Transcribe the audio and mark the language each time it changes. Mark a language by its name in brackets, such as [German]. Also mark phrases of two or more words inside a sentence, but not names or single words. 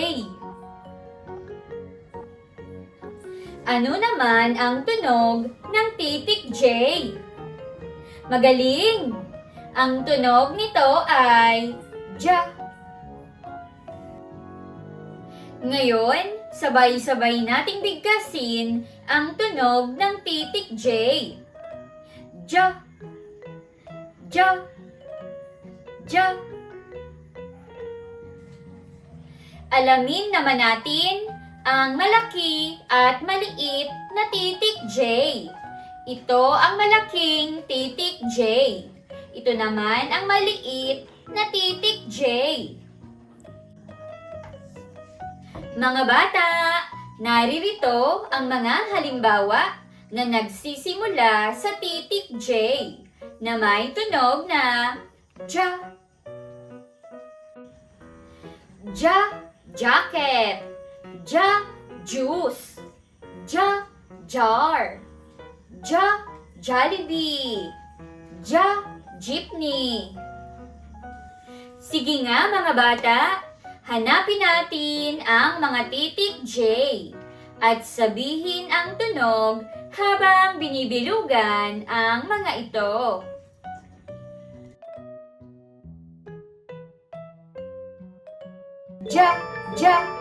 [Filipino] Ano naman ang tunog ng titik J? Magaling! Ang tunog nito ay ja. Ngayon, sabay-sabay nating bigkasin ang tunog ng titik J. Ja, ja, ja. Alamin naman natin ang malaki at maliit na titik J. Ito ang malaking titik J. Ito naman ang maliit na titik J. Mga bata, naririto ang mga halimbawa na nagsisimula sa titik J na may tunog na ja. Ja, jacket. Ja, juice. Ja, jar. Ja, Jollibee. Ja, jeepney. Sige nga mga bata, hanapin natin ang mga titik J at sabihin ang tunog habang binibilugan ang mga ito. Ja, ja.